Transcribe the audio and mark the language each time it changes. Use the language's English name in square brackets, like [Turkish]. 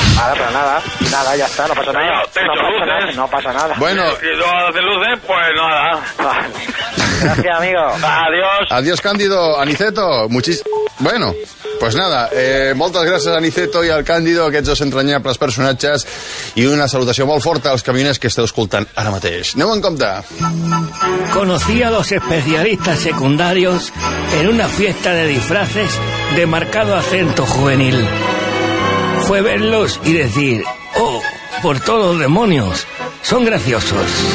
[Spanish] Nada, pero nada, ya está, no pasa nada. No pasa nada. Bueno. Si no hace luces, pues nada. Gracias, amigo. Adiós. Adiós, Cándido. [Catalan] Aniceto, bueno, [Spanish] pues nada, [Catalan] moltes gràcies a Niceto i al Càndido, aquests dos entranyables personatges, i una salutació molt forta als camioners que esteu escoltant ara mateix. Aneu en compte. [Spanish] Conocí a los especialistas secundarios en una fiesta de disfraces de marcado acento juvenil. Fue verlos y decir, oh, por todos los demonios, son graciosos.